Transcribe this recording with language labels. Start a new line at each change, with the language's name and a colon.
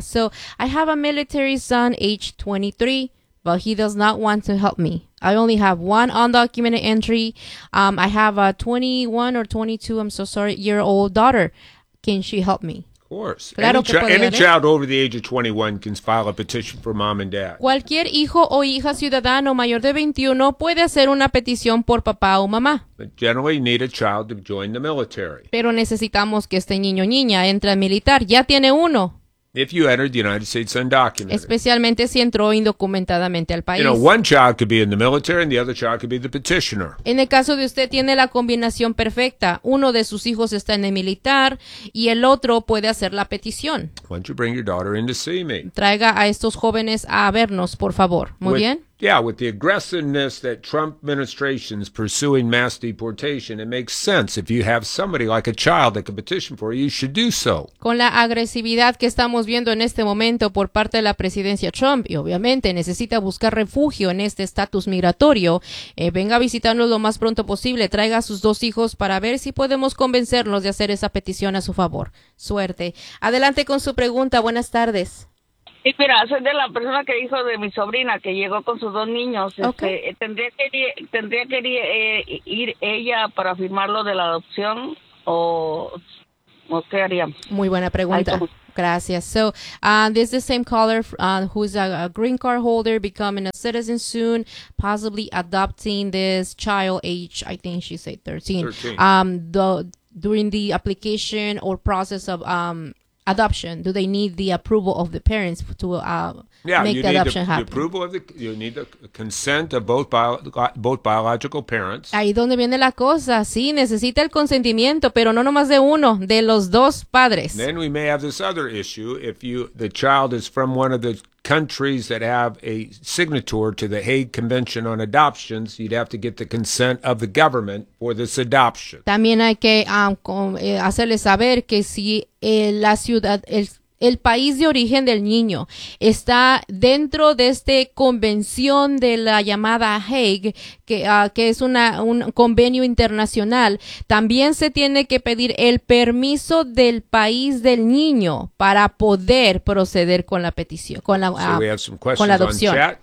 English: So, I have a military son, age 23, but he does not want to help me. I only have one undocumented entry. I have a 21 or 22, I'm so sorry, year old daughter. Can she help me? Of course. Claro, any child over the age of 21 can file a petition for mom and dad.
Spanish: Cualquier hijo o hija ciudadano mayor de 21 puede hacer una petición por papá o mamá.
English: But generally, you need a child to join the military.
Spanish: Pero necesitamos que este niño o niña entre al militar. Ya tiene uno.
English: If you entered the United States undocumented.
Spanish: Especialmente si entró indocumentadamente al país.
English: You know, one child could be in the military and the other child could be the petitioner.
Spanish: En el caso de usted, tiene la combinación perfecta. Uno de sus hijos está en el militar y el otro puede hacer la petición.
English: Why don't you bring your daughter in to see me?
Spanish: Traiga a estos jóvenes a vernos, por favor. Muy bien.
English: Yeah, with the aggressiveness that Trump administration is pursuing mass deportation, it makes sense. If you have somebody like a child that can petition for you, you should do so.
Spanish: Con la agresividad que estamos viendo en este momento por parte de la presidencia Trump, y obviamente necesita buscar refugio en este estatus migratorio, venga a visitarnos lo más pronto posible. Traiga a sus dos hijos para ver si podemos convencerlos de hacer esa petición a su favor. Suerte. Adelante con su pregunta. Buenas tardes. Sí, mira, soy de la persona que dijo de mi sobrina que llegó con sus dos niños. Okay. ¿Tendría que ir ella para firmar lo de la adopción o qué haría? Muy buena pregunta. Gracias.
English: So, this is the same caller who's a green card holder becoming a citizen soon, possibly adopting this child age, I think she said 13. 13. During the application or process of adoption, do they need the approval of the parents to make the adoption happen? You need the consent of both biological parents.
Spanish: Ahí donde viene la cosa. Sí, necesita el consentimiento, pero no nomás de uno, de los dos padres.
English: Then we may have this other issue. If the child is from one of the countries that have a signatory to the Hague Convention on Adoptions, you'd have to get the consent of the government for this adoption.
Spanish: También hay que hacerle saber que si la ciudad, el país de origen del niño está dentro de esta convención de la llamada Hague, que es un convenio internacional, también se tiene que pedir el permiso del país del niño para poder proceder con la petición, con la adopción.